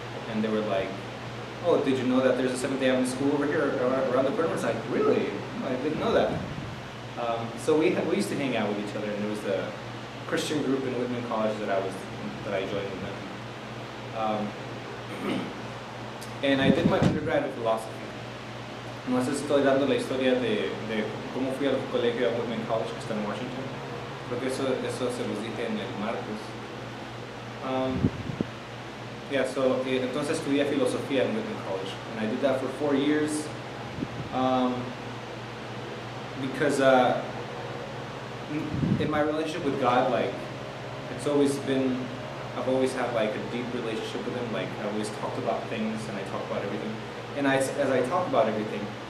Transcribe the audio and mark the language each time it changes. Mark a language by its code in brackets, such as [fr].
[en] And they were like, "Oh, did you know that there's a Seventh-day Adventist school over here around the corner?" I was like, "Really? I didn't know that." So we used to hang out with each other, and there was the Christian group in Whitman College that I joined with them. And I did my undergrad in philosophy. [es] No sé si estoy dando la historia de cómo fui al colegio a Whitman College, que está en Washington. Creo que eso se los dije en el martes. Entonces estudié filosofía en Whitman College, [en] and I did that for 4 years because in my relationship with God, I've always had like a deep relationship with Him. Like, I always talked about things, and I talk about everything. And as I talk about everything,